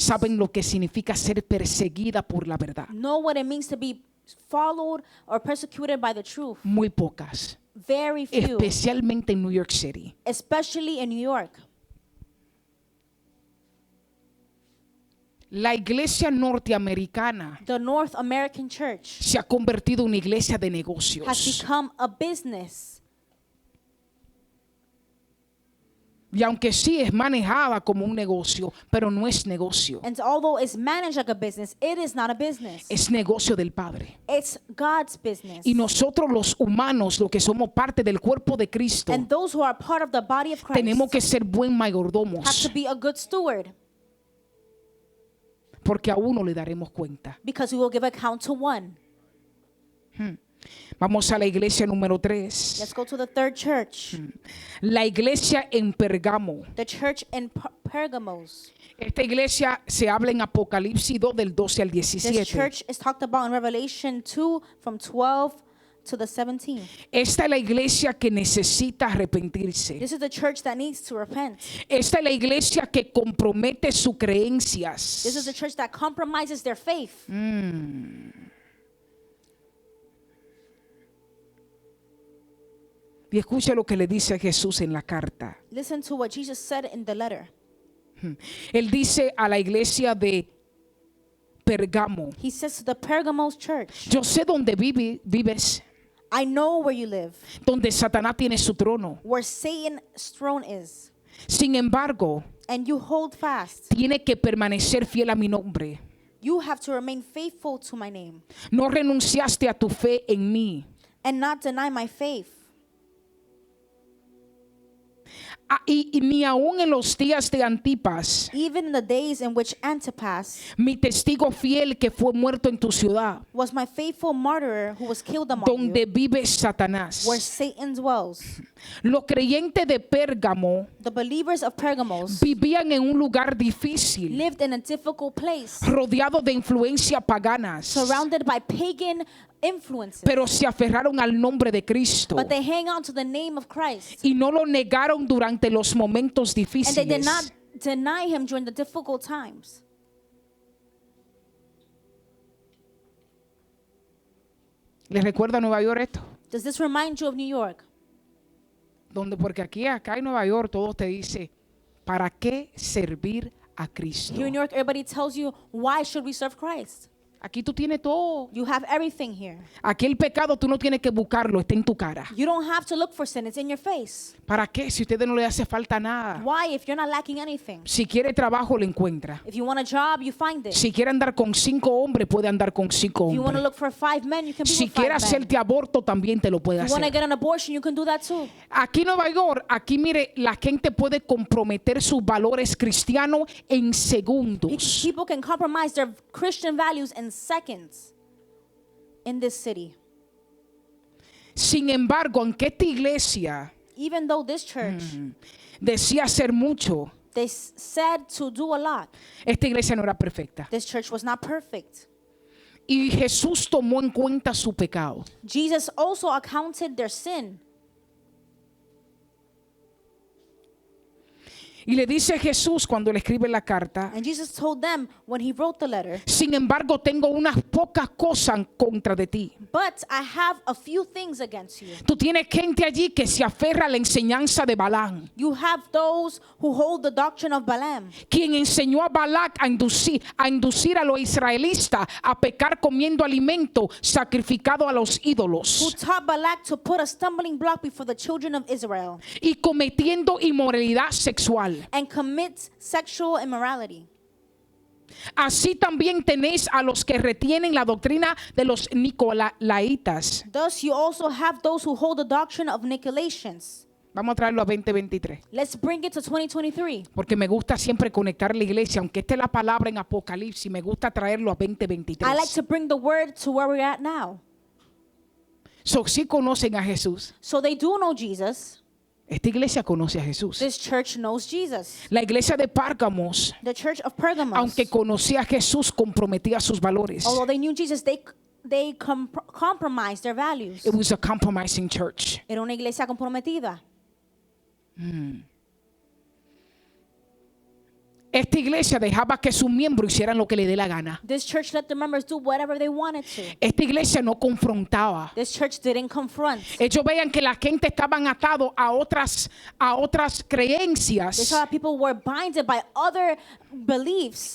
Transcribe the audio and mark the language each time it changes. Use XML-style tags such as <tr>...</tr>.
<es>saben lo que significa ser perseguida por la verdad.</es> <en>know what it means to be followed or persecuted by the truth.</en> <es>Muy pocas,</es> <en>Very few,</en> <es>especialmente en New York City.</es> <en>especially in New York.</en> <es>La iglesia norteamericana</es> <en>The North American church</en> <es>se ha convertido en una iglesia de</es> <en>has</en> <es>negocios.</es> <en>become a business.</en> <es>Y aunque sí es manejada como un negocio, pero no es negocio.</es> <en>And although it's managed like a business, it is not a business.</en> <es>Es negocio del Padre.</es> <en>It's God's business.</en> <es>Y nosotros los humanos, los que somos parte del cuerpo de Cristo,</es> <en>And those who are part of the body of Christ</en> <es>tenemos que ser buen</es> <en>have</en> <es>mayordomos,</es> <en>to be a good steward,</en> <es>porque a uno le daremos cuenta.</es> <en>because we will give account to one.</en> <es>Vamos a la iglesia número</es> <en>Let's</en> <es>3.</es> <en>go to the third church.</en> <es>La iglesia en Pergamo.</es> <en>The church in Pergamos.</en> <es>Esta iglesia se habla en Apocalipsis 2 del 12 al</es> <en>This</en> <es>17.</es> <en>church is talked about in Revelation 2 from 12 to the 17.</en> <es>Esta es la iglesia que necesita arrepentirse.</es> <en>This is the church that needs to repent.</en> <es>Esta es la iglesia que compromete sus creencias.</es> <en>This is the church that compromises their faith.</en> <es>Y escucha lo que le dice Jesús en la carta.</es> <en>Listen to what Jesus said in the letter.</en> <es>Él dice a la iglesia de Pergamo:</es> <en>He says to the Pergamos church,</en> <es>yo sé dónde vives,</es> <en>I know where you live,</en> <es>donde Satanás tiene su trono.</es> <en>where Satan's throne is,</en> <es>Sin embargo,</es> <en>and you hold fast.</en> <es>tiene que permanecer fiel a mi nombre.</es> <en>You have to remain faithful to my name</en> <es>No renunciaste a tu fe en mí.</es> <en>and not deny my faith.</en> <es>Y ni aún en los días de Antipas,</es> <en>Even in the days in which Antipas</en> <es>mi testigo fiel que fue muerto en tu ciudad,</es> <en>was my faithful martyr who was killed among you,</en> <es>donde vive Satanás.</es> <en>where Satan dwells.</en> <es>Los creyentes de Pérgamo</es> <en>The believers of Pergamos</en> <es>vivían en un lugar difícil,</es> <en>lived in a difficult place,</en> <es>rodeado de influencias paganas,</es> <en>surrounded by pagan influences,</en> <es>pero se aferraron al nombre de Cristo</es> <en>but they hang on to the name of Christ,</en> <es>y no lo negaron durante los momentos</es> <en>and they did not</en> <es>difíciles.</es> <en>deny him during the difficult times.</en> <es>¿Les recuerda Nueva York esto?</es> <en>Does this remind you of New York?</en> <es>Porque acá en Nueva York todos te dice, ¿para qué servir a Cristo?</es> <en>Here in New York, everybody tells you, why should we serve Christ?</en> <es>Aquí tú tienes todo.</es> <en>You have everything here.</en> <es>Aquí el pecado tú no tienes que buscarlo, está en tu cara.</es> <en>You don't have to look for sin, it's in your face.</en> <es>¿Para qué? Si a ustedes no le hace falta nada.</es> <en>Why, if you're not lacking anything?</en> <es>Si quiere trabajo, lo encuentra.</es> <en>If you want a job, you find it.</en> <es>Si quiere andar con 5 hombres, puede andar con 5</es> <en>If you want to</en> <es>hombres.</es> <en>look for 5 men, you can be</en> <es>Si</es> <en>with 5</en> <es>quiere</es> <en>men.</en> <es>hacerte aborto, también te lo puede</es> <en>If you want to</en> <es>hacer.</es> <en>get an abortion, you can do that too.</en> <es>Aquí en Nueva York, aquí mire, la gente puede comprometer sus valores cristianos en segundos.</es> <en>People can compromise their Christian values in seconds in this city.</en> <es>Sin embargo, aunque esta iglesia</es> <en>Even though this church,</en> <es>decía hacer mucho,</es> <en>they said to do a lot,</en> <es>esta iglesia no era perfecta.</es> <en>this church was not perfect.</en> <es>Y Jesús tomó en cuenta su pecado.</es> <en>Jesus also accounted their sin.</en> <es>Y le dice Jesús cuando le escribe la carta:</es> <en>And Jesus told them when he wrote the letter,</en> <es>sin embargo, tengo unas pocas cosas en contra de ti.</es> <en>but I have a few things against you.</en> <es>Tú tienes gente allí que se aferra a la enseñanza de Balaam,</es> <en>You have those who hold the doctrine of Balaam,</en> <es>quien enseñó a Balac a inducir a los israelitas a pecar comiendo alimento sacrificado a los</es> <en>who</en> <es>ídolos</es> <en>taught Balak to put a stumbling block before the children of Israel</en> <es>y cometiendo inmoralidad sexual.</es> <en>and commit sexual immorality.</en> <es>Así también tenéis a los que retienen la doctrina de los nicolaitas.</es> <en>Thus you also have those who hold the doctrine of Nicolaitans.</en> <es>Vamos a traerlo a 2023.</es> <en>Let's bring it to 2023.</en> <es>Porque me gusta siempre conectar la iglesia, aunque esté la palabra en Apocalipsis, me gusta traerlo a 2023.</es> <en>I like to bring the word to where we're at now.</en> <es>So, sí conocen a Jesús.</es> <en>So they do know Jesus.</en> <es>Esta iglesia conoce a Jesús.</es> <en>This church knows Jesus.</en> <es>La iglesia de Párgamos,</es> <en>The church of Pergamos,</en> <es>aunque conocía a Jesús, comprometía sus valores.</es> <en>although they knew Jesus, they compromised their values. It was a compromising church.</en> <es>Era una iglesia comprometida. Esta iglesia dejaba que sus miembros hicieran lo que le dé la gana.</es> <en>This church let the members do whatever they wanted to.</en> <es>Esta iglesia no confrontaba.</es> <en>This church didn't confront.</en> <es>Ellos veían que la gente estaban atados a otras</es> <en>They</en> <es>creencias</es> <en>saw that people were binded by other beliefs.</en>